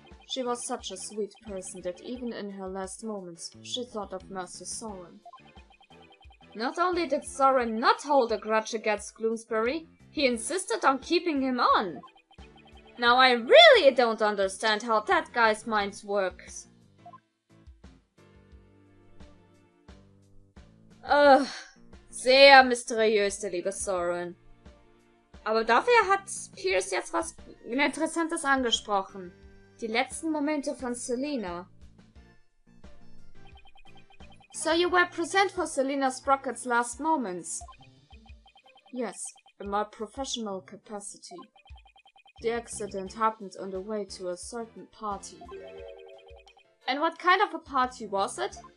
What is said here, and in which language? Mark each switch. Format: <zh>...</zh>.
<en>She was such a sweet person that even in her last moments she thought of Master Soren. Not only did Soren not hold a grudge against Bloomsbury, he insisted on keeping him on. Now I really don't understand how that guy's mind works.</en> <de>Sehr mysteriös, der liebe Soren. Aber dafür hat Pierce jetzt was Interessantes angesprochen. Die letzten Momente von Selena.</de> <en>So you were present for Selena Sprocket's last moments? Yes, in my professional capacity. The accident happened on the way to a certain party. And what kind of a party was it?</en>